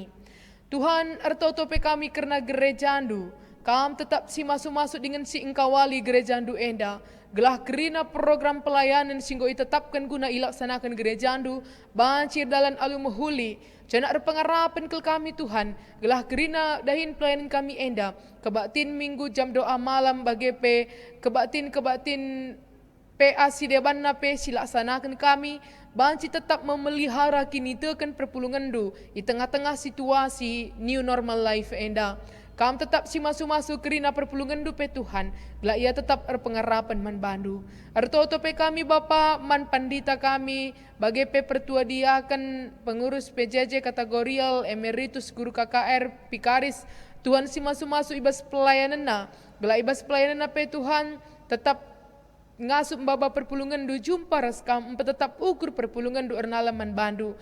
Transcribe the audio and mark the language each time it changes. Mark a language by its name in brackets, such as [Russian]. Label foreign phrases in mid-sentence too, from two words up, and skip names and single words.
[Batak Karo] Tuhan ertotope kami kerana gerejandu, kam tetap si masuk-masuk dengan si engkawali gerejandu enda, gelah kerina program pelayanan singgo itetapkan guna ilaksanakan gerejandu, bancir dalan alu muhuli, jana pengarapan ke kami Tuhan, gelah kerina dahin pelayanan kami enda, kebatin minggu [Indonesian] jam doa malam [Batak Karo] bagi kebatin PA sideban nape silaksanakan kami, banci tetap memelihara kini tekan perpulungan du di tengah-tengah situasi [English] new normal life [Batak Karo] enda. Kam tetap si masuk-masuk kerina perpulungan du pe Tuhan, gelah ia tetap pengarapan man bandu. Ertoto pe kami Bapa man pandita kami, bagi pe pertua diakan [Indonesian] pengurus PJJ kategorial emeritus [Batak Karo] guru KKR Pikaris, Tuhan si masuk-masuk ibas pelayanan na, gelah ibas pelayanan na pe Tuhan tetap ngasup baba perpulungan du jumpa raskam tetap ukur perpulungan du ernalaman bandu.